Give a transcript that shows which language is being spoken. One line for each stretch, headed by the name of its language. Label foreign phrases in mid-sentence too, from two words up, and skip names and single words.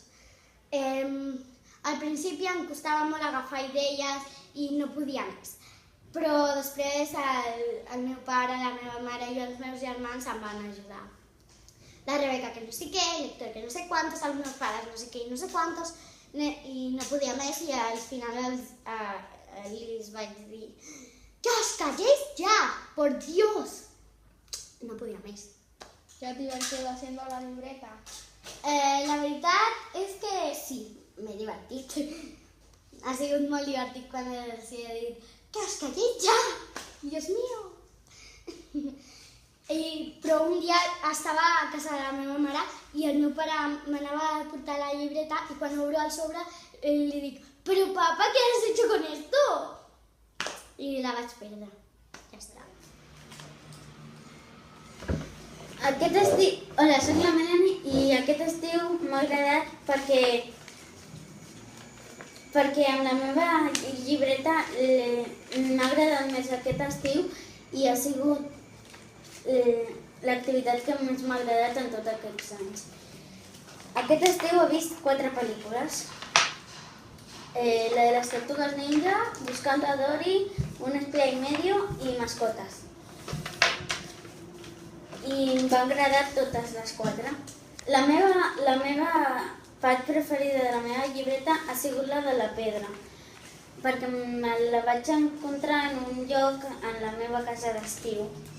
Catalan: Al principi em costava molt agafar idees i no podia més, però després el meu pare, la meva mare i els meus germans em van ajudar. La Rebeca que no sé què, l'Héctor que no sé quantos, els meus pares no sé què i no sé quantos, i no podia més i al final els vaig dir
Spanish: ¡que os calléis ya! ¡Por Dios!
Catalan: No podia més.
Spanish: ¿Te has divertido haciendo la libreta?
Catalan: La veritat és que sí, m'he divertit. Ha sigut molt divertit quan els he dit
Spanish: ¡que os calléis ya! ¡Dios mío!
Catalan: Però un dia estava a casa de la meva mare i el meu pare m'anava a portar la llibreta i quan obro el sobre li dic «Però papa,
Spanish: ¿qué has hecho con esto?»
Catalan: I la vaig perdre. Ja està. Aquest estiu... Hola, soc la Melanie i aquest estiu m'ha agradat perquè amb la meva llibreta m'ha agradat més aquest estiu i ha sigut l'activitat que més m'ha agradat en tots aquests anys. Aquest estiu he vist 4 pel·lícules.
Spanish: La de las tortugas ninja,
Catalan: Buscando a Dory, Un espía y medio i Mascotes. I em van agradar totes les 4. La meva part preferida de la meva llibreta ha sigut la de la pedra, perquè la vaig encontrar en un lloc en la meva casa d'estiu.